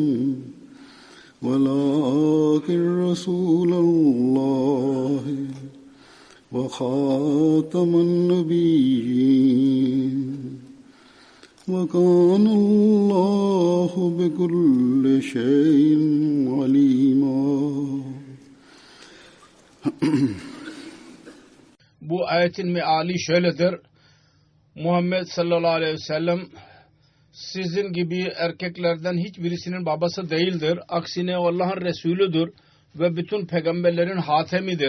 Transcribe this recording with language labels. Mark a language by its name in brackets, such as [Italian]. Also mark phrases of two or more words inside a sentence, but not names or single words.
[Arabic] ولكن رسول الله وخاتم النبيين وكان الله بكل شيء عليما. [Turkish] Bu ayetin meali şöyledir. Muhammed [Arabic] صلى الله عليه وسلم [Turkish] sizin gibi erkeklerden hiçbirisinin babası değildir. Aksine Allah'ın Resulüdür ve bütün peygamberlerin hatemidir.